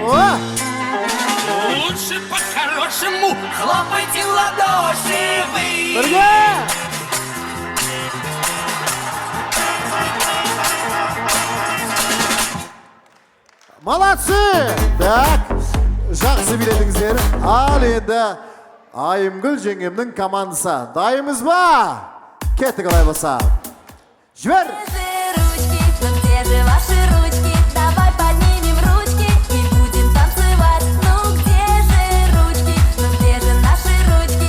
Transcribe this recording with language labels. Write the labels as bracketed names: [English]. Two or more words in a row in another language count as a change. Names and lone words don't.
[Russian] Лучше по-хорошему хлопайте в ладоши вы. Молодцы! Так, [Kazakh] жақсы биледіңіздер. Ал енді Айымгүл жеңгемнің командасы. Дайынбыз ба? Кеттік алай болса. Жібер! [Russian] Ручки, ну где же ваши ручки? Давай поднимем ручки и будем танцевать. Ну где же ручки? Ну где же наши ручки?